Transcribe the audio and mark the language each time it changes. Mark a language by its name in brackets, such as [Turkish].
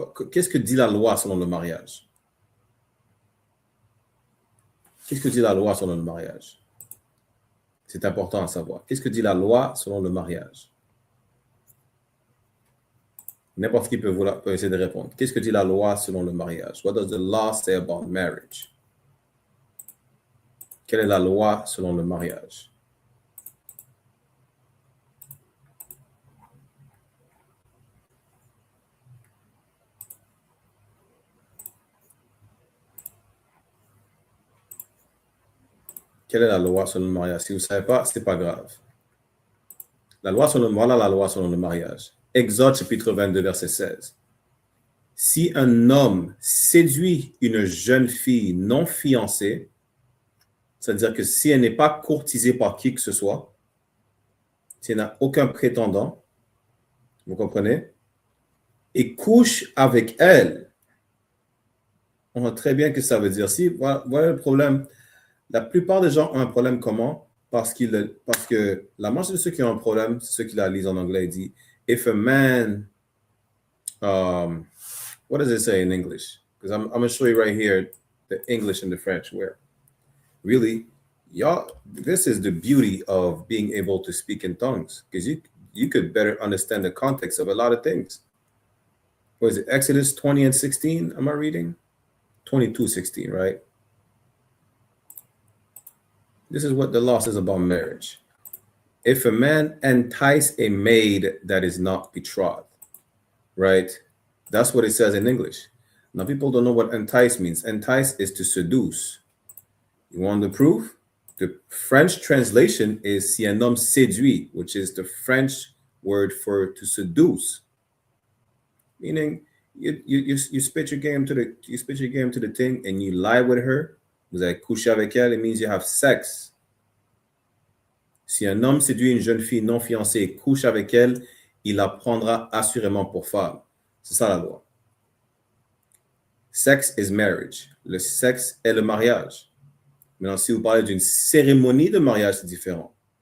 [French] Qu'est-ce que dit la loi selon le mariage? Qu'est-ce que dit la loi selon le mariage? C'est important à savoir. Qu'est-ce que dit la loi selon le mariage? N'importe qui peut essayer de répondre. Qu'est-ce que dit la loi selon le mariage? [English] What does the law say about marriage? [French] Quelle est la loi selon le mariage? Quelle est la loi selon le mariage? Si vous ne savez pas, ce n'est pas grave. Voilà la loi selon le mariage. Exode chapitre 22, verset 16. Si un homme séduit une jeune fille non fiancée, c'est-à-dire que si elle n'est pas courtisée par qui que ce soit, si elle n'a aucun prétendant, vous comprenez, et couche avec elle, on voit très bien que ça veut dire. Voilà le problème. La plupart des gens ont un problème comment? Parce que la majorité de ceux qui ont un problème, c'est ceux qui la lisent en anglais, dit [English] if a man, what does it say in English? Because I'm going to show you right here the English and the French where really, this is the beauty of being able to speak in tongues, because you could better understand the context of a lot of things. What is it? Exodus 20 and 16, am I reading? 22:16, right? This is what the law says about marriage. If a man entice a maid that is not betrothed, right? That's what it says in English. Now, people don't know what entice means. Entice is to seduce. You want the proof? The French translation is [French] si un homme séduit, [English] which is the French word for to seduce. Meaning, you spit your game to the thing and you lie with her. [French] Vous avez couché avec elle, [English] it means you have sex. [French] Si un homme séduit une jeune fille non fiancée et couche avec elle, il la prendra assurément pour femme. C'est ça la loi. [English] Sex is marriage. [French] Le sexe est le mariage. Maintenant, si vous parlez d'une cérémonie de mariage, c'est différent.